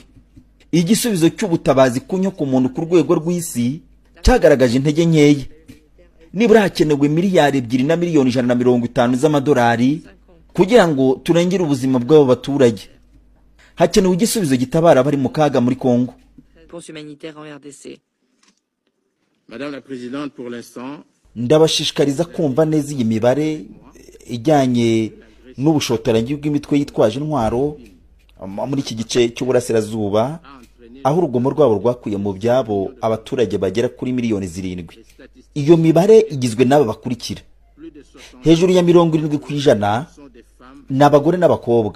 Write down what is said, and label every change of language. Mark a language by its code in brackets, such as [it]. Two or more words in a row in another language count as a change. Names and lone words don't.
[rw] Igisubizo cy'ubutabazi kunyo ku muntu ku rwego rw'isi cyagaragaje intege nkeya. Nibura hakenewe miliyari 2 na miliyoni 150 z'amadolari kugira ngo turengere ubuzima bw'abo baturage. Hakenewe igisubizo gitabara bari mu kaga muri Kongo. [fr] Madame la Présidente, pour l'instant, [rw] ndabashishikariza kumva neza iyi mibare ijyanye n'ubushotoranyi bw'imitwe yitwaje intwaro muri iki gice cy'uburasirazuba, aho urugomo rwabo rwakuye mu byabo abaturage bagera kuri miliyoni 7. Iyo mibare igizwe n'aba bakurikira: hejuru ya 70% n'abagore n'abakobwa.